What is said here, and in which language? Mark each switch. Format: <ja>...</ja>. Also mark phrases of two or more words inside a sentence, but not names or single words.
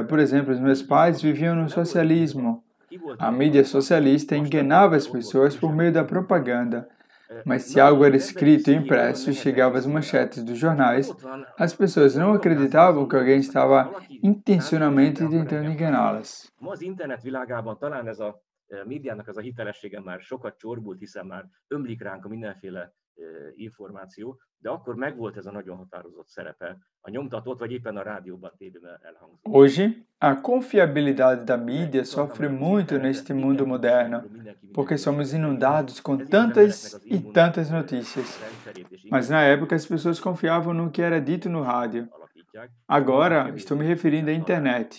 <pt>Por exemplo, os meus pais viviam no socialismo. A mídia socialista enganava as pessoas por meio da propaganda. Mas se algo era escrito e impresso e chegava às manchetes dos jornais, as pessoas não acreditavam que alguém estava intencionalmente tentando enganá-las.</pt> <hu>Médiának ez a hitelessége már sokat csorbult, hiszen már ömlik ránk a mindenféle információ, de akkor megvolt ez a nagyon határozott szerepe a nyomtatott, vagy éppen a rádióban, tévében elhangzott.</hu> <pt>Hoje, a confiabilidade da mídia sofre muito neste mundo moderno, porque somos inundados com tantas e tantas notícias. Mas na época as pessoas confiavam no que era dito no rádio. Agora, estou me referindo à internet.</pt>